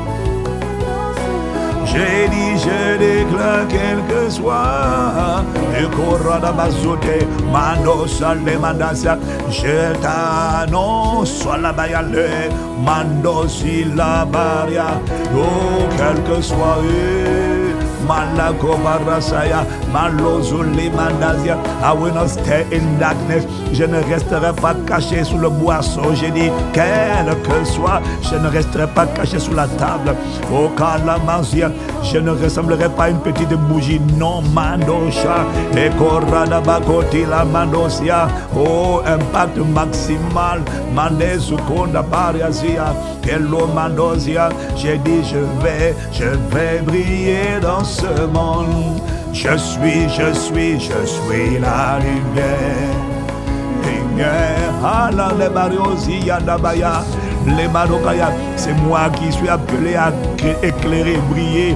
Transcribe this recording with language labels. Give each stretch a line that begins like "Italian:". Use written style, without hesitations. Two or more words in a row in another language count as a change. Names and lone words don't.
French: J'ai dit, je déclare quel que soit le Korada Bazote, Mando Salemandasia, je t'annonce, soit la bayale, Mando Silabaria, oh, quel que soit Malako Barasaya, Malozuli Mandasia,
English: I will not stay in darkness.
French: Je ne resterai pas caché sous le boisseau. J'ai dit, quel que soit, je ne resterai pas caché sous la table. Oh, Kalamazia, je ne ressemblerai pas à une petite bougie. Non, Mandosha, et Korada Bakoti la Mandosia. Oh, impact maximal. Mandesu Konda Bariasia, Kello Mandosia. J'ai dit, je vais briller dans ce monde. Je suis la lumière. C'est moi qui suis appelé à éclairer, briller.